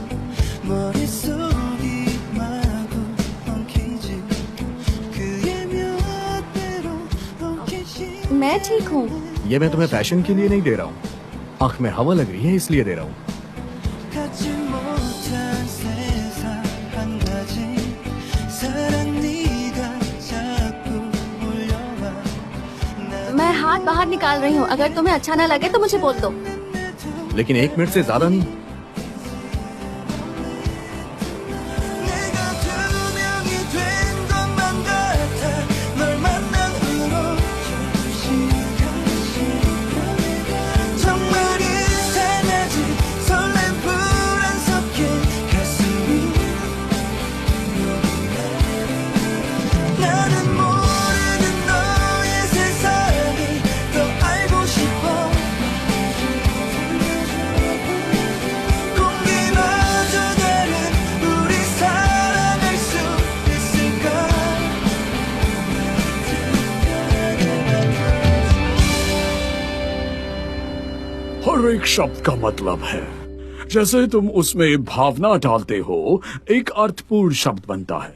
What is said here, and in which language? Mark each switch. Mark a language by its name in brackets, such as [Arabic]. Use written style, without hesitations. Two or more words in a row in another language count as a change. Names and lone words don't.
[Korean] 머릿속이 마구 엉키지 그의 몇 배로 엉키지 [Hindi] मैं ठीक हूँ। ये मैं तुम्हें फैशन के लिए नहीं दे रहा हूँ, आंख में हवा लग रही है इसलिए दे रहा हूँ। [Korean] 갖지 못한 세상 한 가지 사랑 네가 자꾸 몰려와 [Hindi] मैं हाथ बाहर निकाल रही हूँ। अगर तुम्हें अच्छा ना लगे तो मुझे बोल दो। लेकिन 1 मिनट से ज्यादा नहीं। [Korean] 내가 투명이 된 것만 같아 널 만난 후로 정말 이상하지 설렘 불안 섞인 가슴이 나는 모르는 너의 세상이 더 알고 싶어 공기마저 다른 우리 사랑할 수 있을까 [Hindi] हर एक शब्द का मतलब है। जैसे तुम उसमें भावना डालते हो, एक अर्थपूर्ण शब्द बनता है।